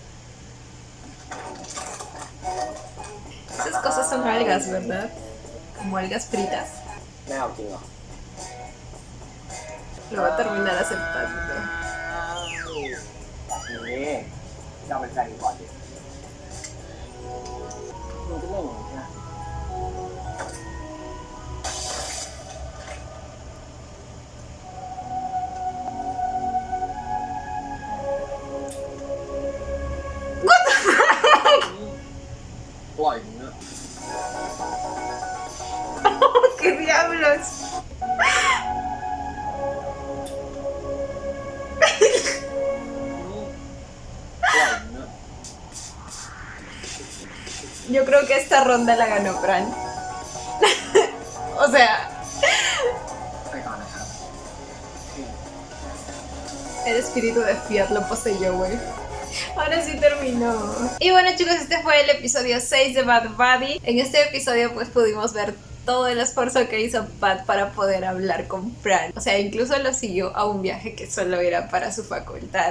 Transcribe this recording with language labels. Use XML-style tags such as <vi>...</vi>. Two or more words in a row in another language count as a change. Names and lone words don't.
<es>Esas cosas son algas, ¿verdad? Como algas fritas.</es> <th>ไม่เอาจริงเหรอ</th> <es>Lo va a terminar aceptando.</es> <th>นี่เราเป็นแฟนกันก่อนดิมึงจะเล่นอย่างนี้นะปล่อยมึงนะ</th> <es>¡Qué diablos!</es> <th>ปล่อยมึงนะ</th> <es>Yo creo que esta ronda la ganó Fran. O sea,</es> <th>ไปก่อนนะครับ</th> <es>el espíritu de Fiat lo poseyó, güey. Ahora sí terminó. Y bueno, chicos, este fue el episodio 6 de Bad Buddy. En este episodio pues pudimos ver todo el esfuerzo que hizo Pat para poder hablar con Fran. O sea, incluso lo siguió a un viaje que solo era para su facultad.</es>